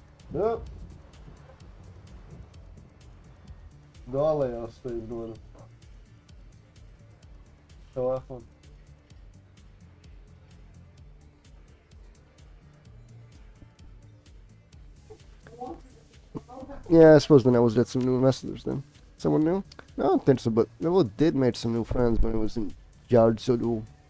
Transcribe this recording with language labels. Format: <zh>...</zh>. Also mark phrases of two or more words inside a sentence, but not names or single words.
<hr>No. Dalej ja stojim dole. Telefon.</hr> <en>Yeah, I suppose the Neville's got some new ambassadors then. Someone new? No, I don't think so, but Neville did make some new friends when he was in JermaSUS.</en>